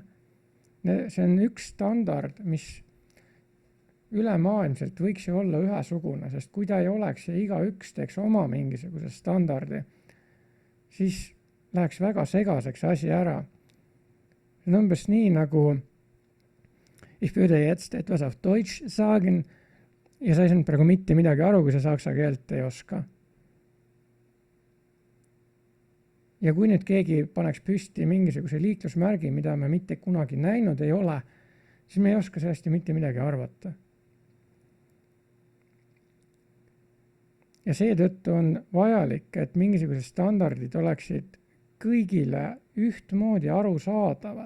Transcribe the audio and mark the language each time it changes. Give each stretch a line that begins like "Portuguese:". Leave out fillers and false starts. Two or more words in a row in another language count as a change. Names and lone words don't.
Estonian: See on üks standard, mis ülemaailmselt võiks ju olla ühesugune, sest kui ta ei oleks ja igaüks teeks oma mingisuguse standardi, siis läheks väga segaseks asi ära. See on umbes nii nagu
German: ich würde jetzt etwas auf Deutsch sagen
Estonian: ja sa ei saanud praegu mitte midagi aru, kui sa saksa keelt ei oska. Ja kui nüüd keegi paneks püsti mingisuguse liiklusmärgi, mida me mitte kunagi näinud ei ole, siis me ei oska sellest mitte midagi arvata. Ja seetõttu on vajalik, et mingisugused standardid oleksid kõigile ühtmoodi arusaadavad.